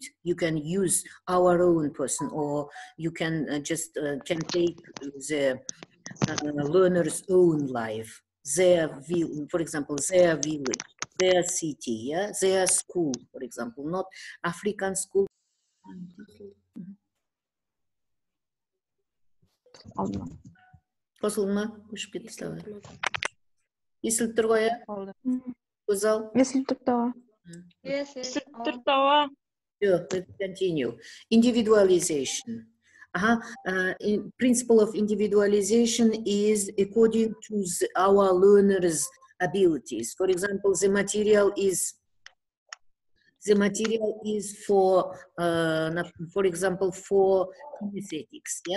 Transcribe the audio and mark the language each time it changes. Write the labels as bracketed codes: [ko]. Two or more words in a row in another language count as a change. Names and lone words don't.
[en] You can use our own person, or you can just can take the learner's own life, their for example, their village, their city, yeah, their school, for example, not African school. [kk] Қосылма, ұшып кетті саған. Естіліп тұр ғой, иә? Көзал? Естіліп тұр тауа. Естіліп тұр тауа. [en] Let's continue. Individualization. Principle of individualization is according to our learners' abilities. For example, the material is for example, for kinesthetics, yeah.